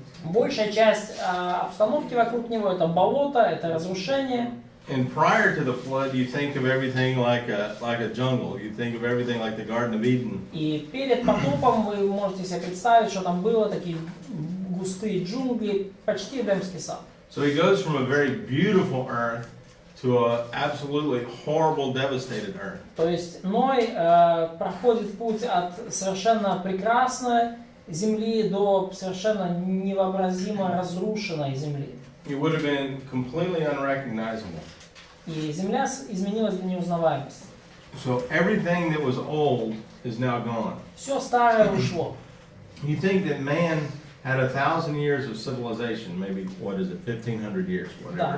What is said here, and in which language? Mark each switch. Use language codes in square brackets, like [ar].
[ru] Большая часть обстановки вокруг него это болото, это разрушение. [en] And prior to the flood, you think of everything like a jungle. You think of everything like the Garden of Eden. [ru] И перед потопом вы можете себе представить, что там было такие густые джунгли, почти Эдемский сад. [en] So he goes from a very beautiful earth to a absolutely horrible, devastated earth. [ru] То есть Ной проходит путь от совершенно прекрасной земли до совершенно невообразимо разрушенной земли. [en] It would have been completely unrecognizable. [ru] И земля изменилась до неузнаваемости. [en] So everything that was old is now gone. [ru] Все старое ушло. [en] You think that man had 1,000 years of civilization, maybe, what is it, 1,500 years, whatever